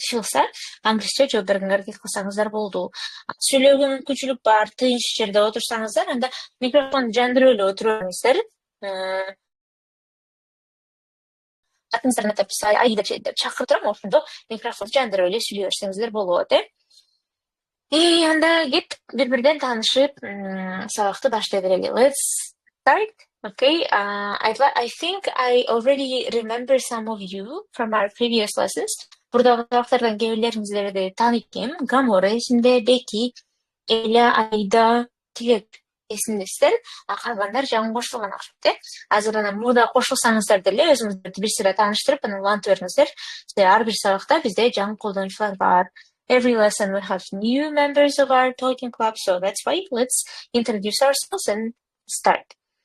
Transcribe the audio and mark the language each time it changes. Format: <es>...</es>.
<ky>Чыгса, англисче жооп бергенге аракет кылсаңыздар болду. Сүйлөөгө мүмкүнчүлүк бар, тынч жерде отурсаңыздар, анда микрофонду жандырып эле отура бериңиздер. Атыңыздарды атап деп чакырып турам, ошондо микрофонду жандырып эле сүйлөй берсеңиздер болот, Анда кеттик, бири-бирден таанышып, сабакты баштай берели.</ky> <en>Let's start. Okay, I think I already remember some of you from our previous lessons.</en> <ky>Бурдагы сабактардан кээ бирлериңиздерди тааныйт экенмин. Гамора эсимде, Беки, Эля, Айда, Тилек эсиндесиздер. Калгандар жаңы кошулган окшойт, Азыр анан мурда кошулсаңыздар деле өзүңүздөрдү бир сыйра тааныштырып, анан улантып бериңиздер. Ар бир сабакта бизде жаңы колдонуучулар бар.</ky> <en>Every lesson we have new members of our talking club, so that's why let's introduce ourselves and start.</en>